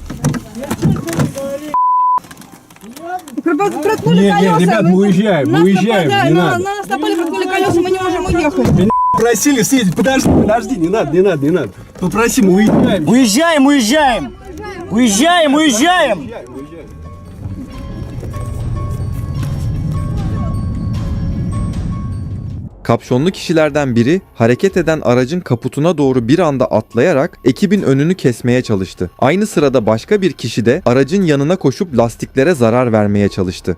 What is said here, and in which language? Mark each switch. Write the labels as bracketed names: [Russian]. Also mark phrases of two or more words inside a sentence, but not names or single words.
[Russian] Проткнули Нет, колеса. ребят, мы уезжаем, Нас не нападают, надо. На нас напали, проткнули колеса, мы не можем уехать. Просили съездить, подожди, не надо. Попроси, мы уезжаем. Уезжаем! [Turkish] Kapşonlu kişilerden biri hareket eden aracın kaputuna doğru bir anda atlayarak ekibin önünü kesmeye çalıştı. Aynı sırada başka bir kişi de aracın yanına koşup lastiklere zarar vermeye çalıştı.